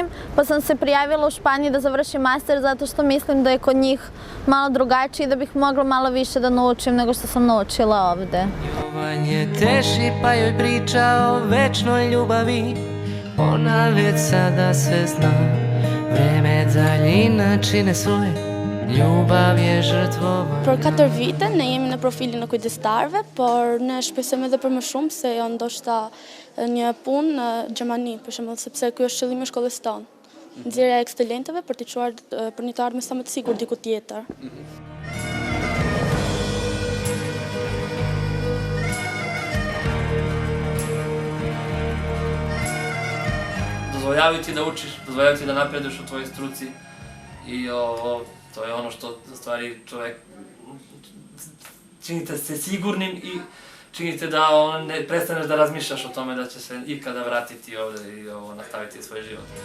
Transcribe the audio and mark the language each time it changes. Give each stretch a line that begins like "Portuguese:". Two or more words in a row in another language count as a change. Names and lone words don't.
Bosnian: Pa sam se prijavila u Španiji da završim master zato što mislim da je kod njih malo drugačije i da bih mogla malo više da naučim nego što sam naučila ovdje.
Serbian: Jovan je teši pa joj priča o večnoj ljubavi. Ona već sada sve zna. Vreme daljina čine svoje. Ljubav je žrtvova.
Albanian: Për 4 vite ne jemi në profilin e kujdestarëve, por ne shpresojmë edhe për më shumë se jo ndoshta një punë në Gjermani, për shembull, sepse ky është qëllimi i shkollës tonë. Nxjerrja e ekscelentëve për të çuar për një të ardhmë sa më të sigurt diku tjetër.
Bosnian: Dozvoljavaju ti da učiš, dozvoljavaju ti da napreduješ u tvojoj struci i to je ono što u stvari čovjek činite se sigurnim i činite da ne prestaneš da razmišljaš o tome da će se ikada vratiti ovdje i nastaviti svoj život.